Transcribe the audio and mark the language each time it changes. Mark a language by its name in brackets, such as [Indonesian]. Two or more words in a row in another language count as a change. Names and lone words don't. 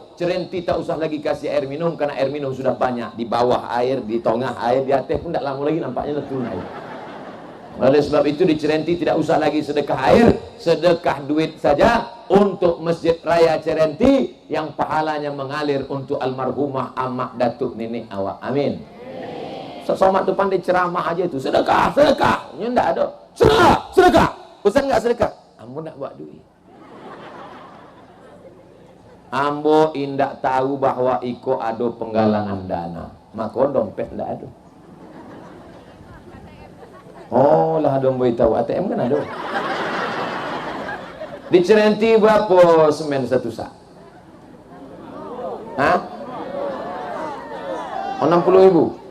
[Indonesian] Cirenti tak usah lagi kasih air minum, karena air minum sudah banyak. Di bawah air, di tengah air, di atas pun tak lama lagi nampaknya turun air. Oleh sebab itu di Cirenti tidak usah lagi sedekah air, sedekah duit saja untuk Masjid Raya Cirenti yang pahalanya mengalir untuk almarhumah amak datuk nenek awak. Amin. Somat tu pandai ceramah aja itu, sedekah, sedekah. Ini enggak ada. Sedekah, sedekah. Ustaz enggak sedekah. [Minangkabau] Ambo nak buat duit. Ambo indak tahu bahwa iko ada penggalangan dana. [Indonesian] Maka dompet enggak ada. [Minangkabau] Oh lah dong boy tahu, ATM kan ada. [Indonesian] Di Cirenti berapa semen satu sak? Hah? 60.000?